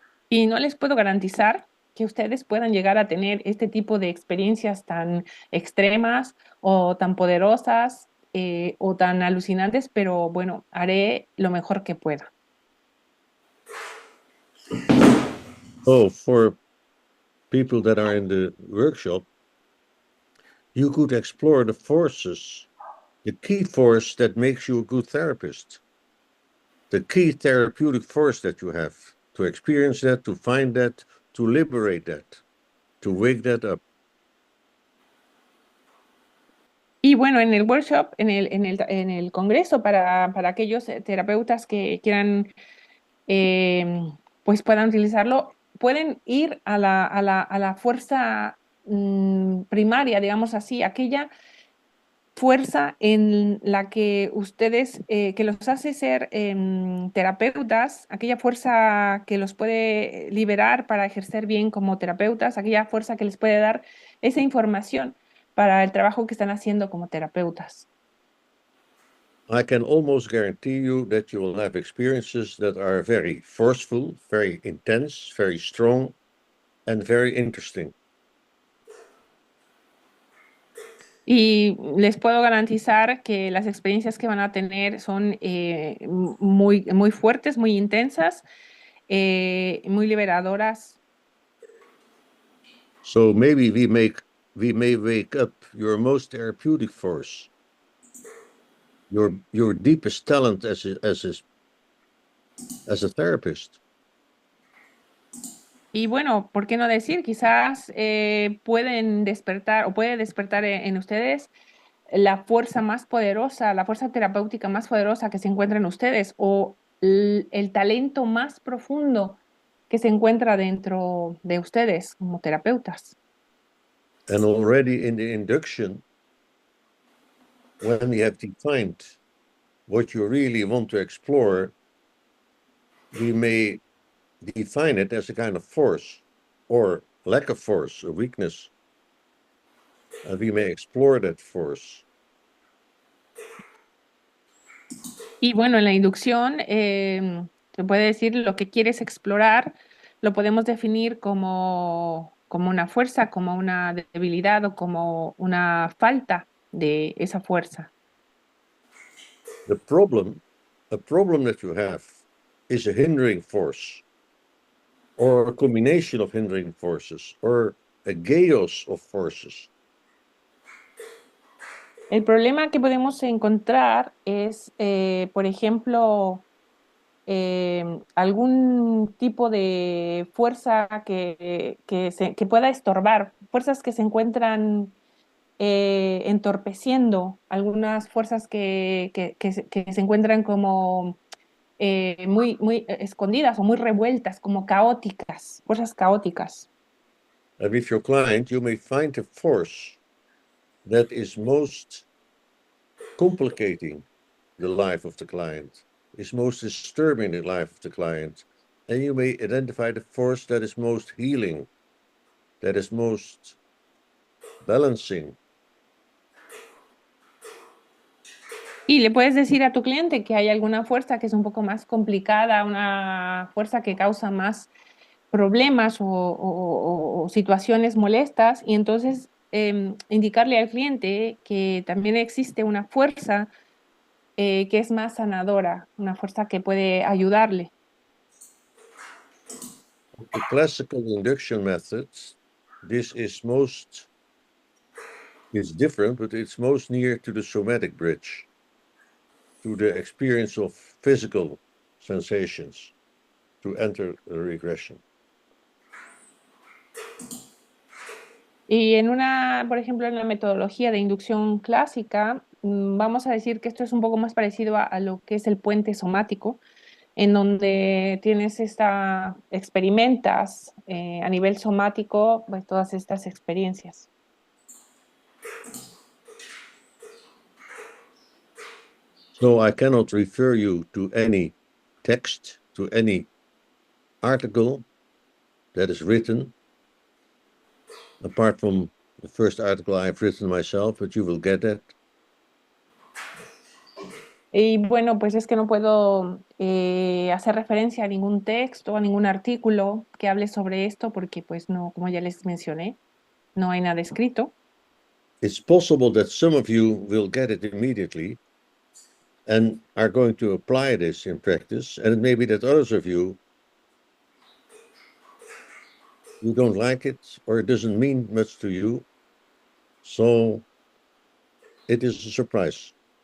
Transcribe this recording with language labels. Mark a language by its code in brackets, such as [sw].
[es] Y no les puedo garantizar que ustedes puedan llegar a tener este tipo de experiencias tan extremas o tan poderosas o tan alucinantes, pero bueno, haré lo mejor que pueda. [en] Oh, for people that are in the workshop, you could explore the forces, the key force that makes you a good therapist, the key therapeutic force that you have, to experience that, to find that, to liberate that, to wake that up. [es] Y bueno, en el workshop, en el congreso, para aquellos terapeutas que quieran, pues puedan utilizarlo, pueden ir a la fuerza primaria, digamos así, aquella fuerza en la que ustedes, que los hace ser terapeutas, aquella fuerza que los puede liberar para ejercer bien como terapeutas, aquella fuerza que les puede dar esa información para el trabajo que están haciendo como terapeutas. [en] I can almost guarantee you that you will have experiences that are very forceful, very intense, very strong, and very interesting. [es] Y les puedo garantizar que las experiencias que van a tener son muy, muy fuertes, muy intensas, muy liberadoras. [en] So maybe we may wake up your most therapeutic force, your deepest talent as a therapist. [es] Y bueno, ¿por qué no decir? Quizás pueden despertar o puede despertar en ustedes la fuerza más poderosa, la fuerza terapéutica más poderosa que se encuentra en ustedes o el talento más profundo que se encuentra dentro de ustedes como terapeutas. [en] And already in the induction, when you have defined what you really want to explore, we may define it as a kind of force or lack of force, a weakness. And we may explore that force. [es] Y bueno, en la inducción se puede decir lo que quieres explorar, lo podemos definir como una fuerza, como una debilidad o como una falta de esa fuerza. [en] A problem that you have is a hindering force or a combination of hindering forces or a chaos of forces. [es] El problema que podemos encontrar es, por ejemplo, algún tipo de fuerza que pueda estorbar, fuerzas que se encuentran entorpeciendo, algunas fuerzas que se encuentran como muy, muy escondidas o muy revueltas, como caóticas, fuerzas caóticas. [en] And with your client, you may find a force that is most complicating the life of the client, is most disturbing the life of the client. And you may identify the force that is most healing, that is most balancing. [es] Y le puedes decir a tu cliente que hay alguna fuerza que es un poco más complicada, una fuerza que causa más problemas o situaciones molestas, y entonces indicarle al cliente que también existe una fuerza que es más sanadora, una fuerza que puede ayudarle. [en] The classical induction methods, this is different, but it's most near to the somatic bridge, to the experience of physical sensations to enter a regression. [es] Y por ejemplo, en la metodología de inducción clásica, vamos a decir que esto es un poco más parecido a lo que es el puente somático, en donde experimentas a nivel somático, pues todas estas experiencias. [en] So I cannot refer you to any text, to any article that is written, apart from the first article I've written myself, but you will get that. [es] Y bueno, pues es que no puedo hacer referencia a ningún texto, a ningún artículo que hable sobre esto, porque pues no, como ya les mencioné, no hay nada escrito. [en] It's possible that some of you will get it immediately and are going to apply this in practice, and it may be that others of you don't like it or it doesn't mean much to you, so it is a surprise.